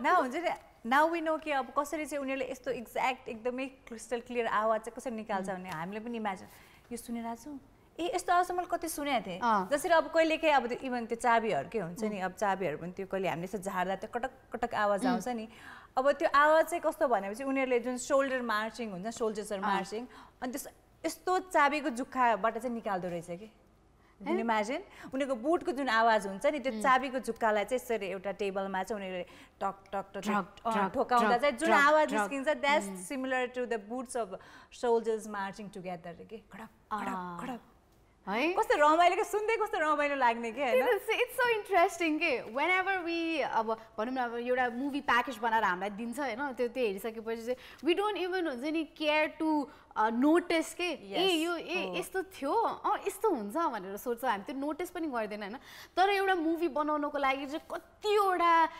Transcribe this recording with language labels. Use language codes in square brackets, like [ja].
[ne] न हुन्छ नि [en] now we know [ne] कि अब कसरी चाहिँ उनीहरूले यस्तो एक्ज्याक्ट एकदमै क्रिस्टल क्लियर आवाज चाहिँ कसरी निकाल्छ भने हामीले पनि इमेजिन यो सुनिरहेको छु यस्तो आवाज मैले कति सुनेको थिएँ जसरी अब कहिले काहीँ अब त्यो इभन त्यो चाबीहरूकै हुन्छ नि अब चाबीहरू पनि त्यो कहिले हामीले यसो झार्दा त्यो कटक कटक आवाज आउँछ नि अब त्यो आवाज चाहिँ कस्तो भनेपछि उनीहरूले जुन सोल्डर मार्चिङ हुन्छ सोल्जर्सहरू मार्चिङ अनि त्यस यस्तो चाबीको जुक्काबाट चाहिँ निकाल्दो रहेछ कि इमेजिन उनीहरूको बुटको जुन आवाज हुन्छ नि त्यो चाबीको जुक्कालाई चाहिँ यसरी एउटा टेबलमा चाहिँ उनीहरूले टक टक टक ठोकाउँदा चाहिँ जुन आवाज निस्किन्छ [en] that's similar to the boots of soldiers marching together [ne] के खडक खडक खडक है कस्तो रमाइलो सुन्दै कस्तो रमाइलो लाग्ने के हैन [en] it's so interesting [ne] के व्हेनेभर वी अब भनौँ न अब एउटा मुभी प्याकेज बनाएर हामीलाई दिन्छ हैन त्यो हेरिसकेपछि चाहिँ [en] we don't even [ne] हुन्छ नि [en] care to notice [ne] के यो यस्तो थियो यस्तो हुन्छ भनेर सोच्छौँ हामी त्यो नोटिस पनि गर्दैन हैन तर एउटा मुभी बनाउनको लागि चाहिँ कतिवटा